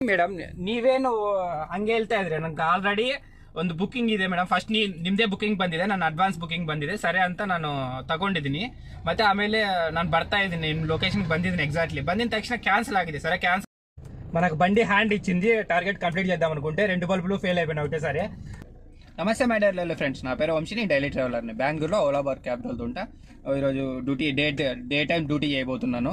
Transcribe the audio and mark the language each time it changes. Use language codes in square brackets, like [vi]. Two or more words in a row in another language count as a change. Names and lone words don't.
[kn] ಮೇಡಮ್ ನೀವೇನು ಹಂಗೆ ಹೇಳ್ತಾ ಇದ್ರಿ ನಂಗೆ ಆಲ್ರೆಡಿ ಒಂದು ಬುಕ್ಕಿಂಗ್ ಇದೆ ಮೇಡಮ್. ಫಸ್ಟ್ ನಿಮ್ದೇ ಬುಕ್ಕಿಂಗ್ ಬಂದಿದೆ, ನನ್ನ ಅಡ್ವಾನ್ಸ್ ಬುಕ್ಕಿಂಗ್ ಬಂದಿದೆ ಸರಿ ಅಂತ ನಾನು ತಗೊಂಡಿದ್ದೀನಿ. ಮತ್ತೆ ಆಮೇಲೆ ನಾನು ಬರ್ತಾ ఇದ್ದೀನಿ ನಿಮ್ಮ లొకేషన్కి ಬಂದಿದ್ದೀನಿ. [te] ఎగ్జాక్ట్లీ ಬಂದಿన తక్షణ క్యాన్సిల్ ఆగింది. సరే క్యాన్సిల్ మనకు బండి హ్యాండ్ ఇచ్చింది, [en] target complete [te] చేద్దాం అనుకుంటే 2 బల్బులు ఫెయిల్ అయిపోయినాయి ఒకటేసారి. నమస్తే [en] my dear [te] లెవెల్ ఫ్రెండ్స్, నా పేరు వంశీ, నేను [en] daily traveller-ni. [te] బెంగళూరులో ఓలా బార్ క్యాబ్ తోలుతుంటా. ఈరోజు [en] day time duty [te] చేయబోతున్నాను.